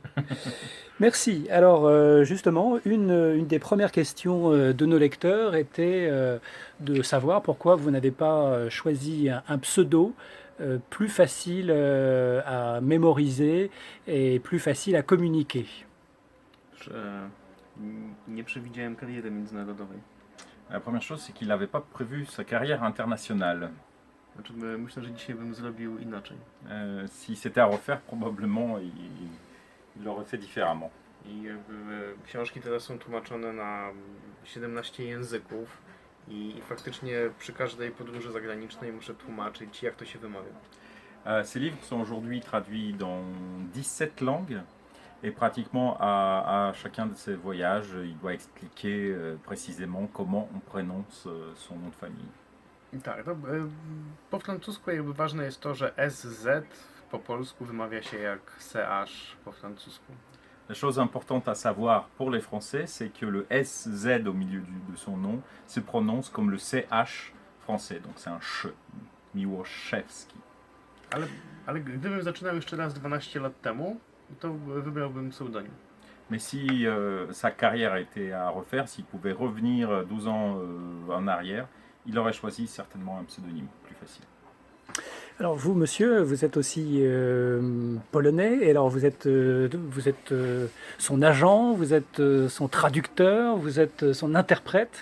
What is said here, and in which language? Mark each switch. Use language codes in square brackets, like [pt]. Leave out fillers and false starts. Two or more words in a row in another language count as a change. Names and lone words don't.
[fr] Merci. Alors justement, une des premières questions de nos lecteurs était de savoir pourquoi vous n'avez pas choisi un pseudo plus facile à mémoriser et plus facile à communiquer. [pl] Że nie przewidziałem kariery międzynarodowej. [fr] La première chose, c'est qu'il n'avait pas prévu sa carrière internationale. [pl] Znaczy, myślę, że dzisiaj bym zrobił inaczej. [fr] Si c'était à refaire, probablement il l'aurait fait différemment. [pl] I jakby książki teraz są tłumaczone na 17 języków i faktycznie przy każdej podróży zagranicznej muszę tłumaczyć, jak to się wymawia. [fr] Ces livres sont aujourd'hui traduits dans 17 langues et pratiquement à chacun de ses voyages, il doit expliquer précisément comment on prononce son nom de famille. [pl] Tak, to, po francusku jakby ważne jest to, że SZ po polsku wymawia się jak CH po francusku. [fr] La chose importante à savoir pour les Français, c'est que le SZ au milieu de son nom se prononce comme le CH français, donc c'est un ch, Miłoszewski. [pl] Ale gdybym zaczynał jeszcze raz 12 lat temu, to wybrałbym pseudonim. [fr] Mais si sa carrière était à refaire, s'il pouvait revenir 12 ans en arrière, il aurait choisi certainement un pseudonyme plus facile. Alors vous, monsieur, vous êtes aussi polonais, et alors vous êtes son agent, vous êtes son traducteur, vous êtes son interprète.